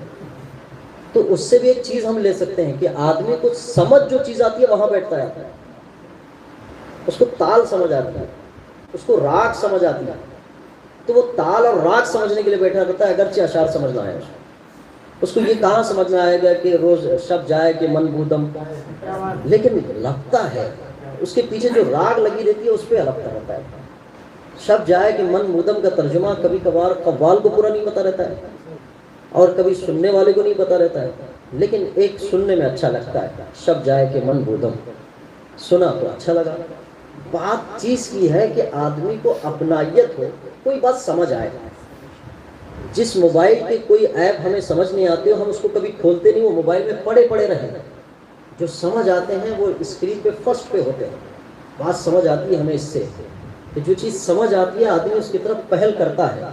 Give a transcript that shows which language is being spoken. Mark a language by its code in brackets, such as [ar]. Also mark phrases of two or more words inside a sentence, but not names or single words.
[ur] تو اس سے بھی ایک چیز ہم لے سکتے ہیں کہ آدمی کو سمجھ جو چیز آتی ہے وہاں بیٹھتا ہے، اس کو تال سمجھ آتی ہے، اس کو راگ سمجھ آتی ہے، تو وہ تال اور راگ سمجھنے کے لیے بیٹھا رہتا ہے، اگرچہ اشعار سمجھنا ہے اس کو۔ یہ کہاں سمجھ میں آئے گا کہ روز [fa] شب جائے کہ من بودم، [ur] لیکن لگتا ہے اس کے پیچھے جو راگ لگی رہتی ہے اس پہ لگتا رہتا ہے۔ [fa] شب جائے کہ من مودم [ur] کا ترجمہ کبھی کبھار قوال کو پورا نہیں پتا رہتا ہے، اور کبھی سننے والے کو نہیں پتا رہتا ہے، لیکن ایک سننے میں اچھا لگتا ہے، [fa] شب جائے کہ من بودم، [ur] سنا تو اچھا لگا۔ بات چیز کی ہے کہ آدمی کو اپنائیت ہو، کوئی بات سمجھ آئے۔ جس موبائل کے کوئی ایپ ہمیں سمجھ نہیں آتے ہو، ہم اس کو کبھی کھولتے نہیں، وہ موبائل میں پڑے رہیں۔ جو سمجھ آتے ہیں وہ اسکرین پہ فرسٹ پہ ہوتے ہیں، بات سمجھ آتی ہے ہمیں اس سے، کہ جو چیز سمجھ آتی ہے آدمی اس کی طرف پہل کرتا ہے۔